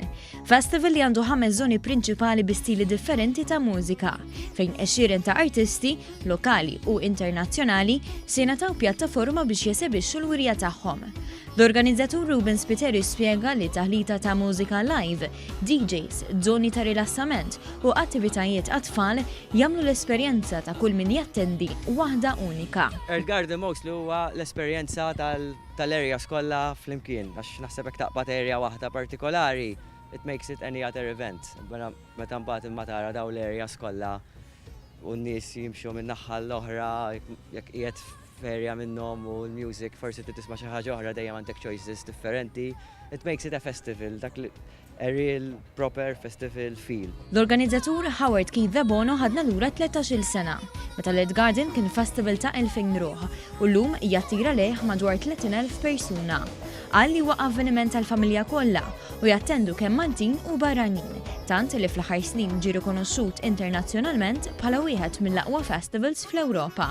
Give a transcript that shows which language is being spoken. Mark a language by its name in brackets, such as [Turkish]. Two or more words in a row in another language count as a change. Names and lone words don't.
[Maltese] Festival li għandu 5 żoni prinċipali bi stili differenti ta' mużika, fejn 20 ta' artisti, lokali u internazzjonali, se jingħataw pjattaforma biex jesebixxu l-wirja tagħhom. L-organizzatur Ruben Spiteri spjega li taħlita ta' mużika live, DJs, żoni ta' rilassament u attivitajiet għat-tfal jagħmlu l-esperjenza ta' kull min jattendi waħda unika. Earth Garden mostly huwa l-esperjenza tal-areas kollha flimkien, għax naħseb hekk taqbad area waħda partikolari, [English] it makes it any other event. [Maltese] Meta mbagħad imma tara dawn l-areas kollha u n-nies jimxu minn naħa l-oħra, jekk qiegħed ferja minnhom u l-music forsi tisma' xi ħaġa oħra dejjem għandek choices differenti. [English] It makes it a festival, a real proper festival feel. [Maltese] L-organizzatur Howard Keith Bono ħadna lura 13-il sena, meta l-Earth Garden kien festival ta' 2000 ruħ u llum jattira lejh madwar 30,000 persuna. Qal li huwa avveniment tal-familja kollha u jattendu kemm Maltin u barranin, tant li fl-aħħar snin ġie rikonoxxut internazzjonalment bħala wieħed mill-aqwa festivals fl-Ewropa.